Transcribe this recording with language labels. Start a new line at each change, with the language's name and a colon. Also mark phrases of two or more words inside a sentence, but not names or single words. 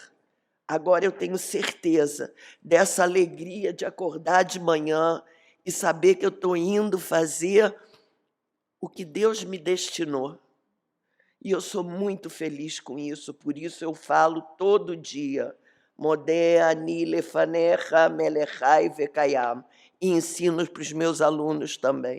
Portuguese: Agora eu tenho certeza dessa alegria de acordar de manhã e saber que eu estou indo fazer o que Deus me destinou. E eu sou muito feliz com isso, por isso eu falo todo dia,
Hebrew: מודה אני לפניך מלך חי וקיים,
Portuguese: e ensino para os meus alunos também.